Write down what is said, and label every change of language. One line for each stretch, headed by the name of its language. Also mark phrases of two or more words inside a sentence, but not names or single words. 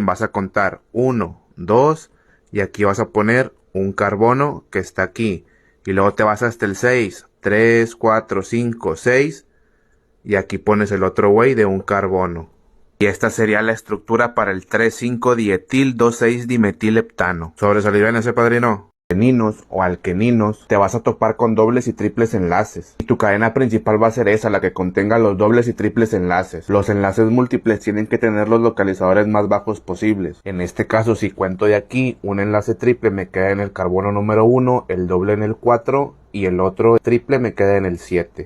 Spanish: Vas a contar 1, 2 y aquí vas a poner un carbono que está aquí. Y luego te vas hasta el 6. 3, 4, 5, 6 y aquí pones el otro güey de un carbono. Y esta sería la estructura para el 3,5 dietil 2,6 dimetil heptano. ¿Sobresalió en ese, padrino? Alqueninos o alqueninos, te vas a topar con dobles y triples enlaces. Y tu cadena principal va a ser esa, la que contenga los dobles y triples enlaces. Los enlaces múltiples tienen que tener los localizadores más bajos posibles. En este caso, si cuento de aquí, un enlace triple me queda en el carbono número 1, el doble en el 4 y el otro triple me queda en el 7.